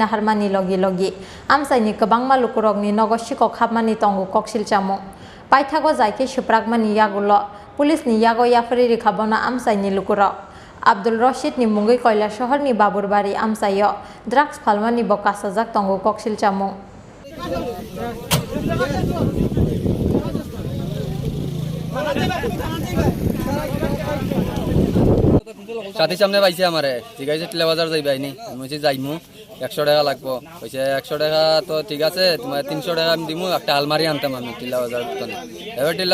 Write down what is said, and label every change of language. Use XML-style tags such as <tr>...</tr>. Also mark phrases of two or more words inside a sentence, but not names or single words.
<trp>harmani logi amsaini kwbangma lukurogni nogo sikok hapmani tongo koksil chamung Paithago jaike supragmani yagulo pulis ni yago yafari rikhabona amsaini lukurok Abdul Rashid ni mungui Kailasahar ni Baburbari amsayo drugs phalmani bo kasajak tongo koksil chamung</trp> <bn>সাথী সামনে পাইছে আমারে ঠিক আছে টিলা বাজার যাইবাইনি আমি যাইমু 100 টাকা লাগবো কইছে 100 টাকা তো ঠিক আছে তোমার 300 টাকা আমি দিমু একটা আলমারি আনতাম আমি টিলা বাজার দোকানে এবার টিলা</bn>